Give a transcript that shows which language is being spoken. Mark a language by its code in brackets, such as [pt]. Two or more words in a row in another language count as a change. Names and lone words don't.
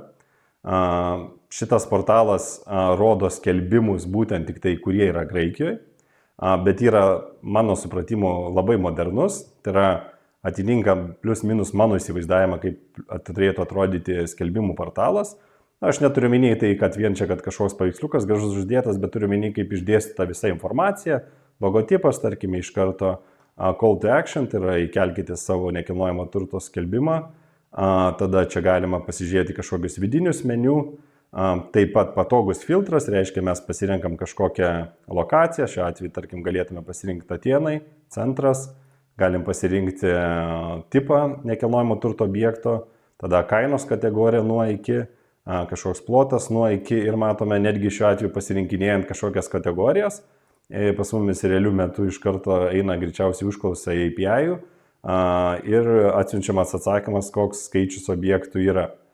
[lt] Šitas portalas rodo skelbimus būtent tik tai, kurie yra Graikijoje, bet yra, mano supratimu, labai modernus. Tai yra atitinka plius minus mano įsivaizdavimą, kaip turėtų atrodyti skelbimų portalas. Aš neturiu minėti tai, kad vien čia, kad kažkoks paveiksliukas gražus uždėtas, bet turiu minėti, kaip išdėstyta visa informacija, logotipas, tarkime, iš karto call [en] to action, [lt] tai yra įkelkite savo nekilnojamo turto skelbimą, tada čia galima pasižiūrėti kažkokius vidinius meniu, taip pat patogus filtras, reiškia mes pasirenkam kažkokią lokaciją, šiuo atveju, tarkim, galėtume pasirinkti Atėnai, centras, galim pasirinkti tipą nekilnojamo turto objekto, tada kainos kategorija nuo iki, kažkoks plotas nuo iki ir matome netgi šiuo atveju pasirinkinėjant kažkokias kategorijas, pas mumis realių metų iš karto eina greičiausiai užklausa į API ir atsiunčiamas atsakymas, koks skaičius objektų yra.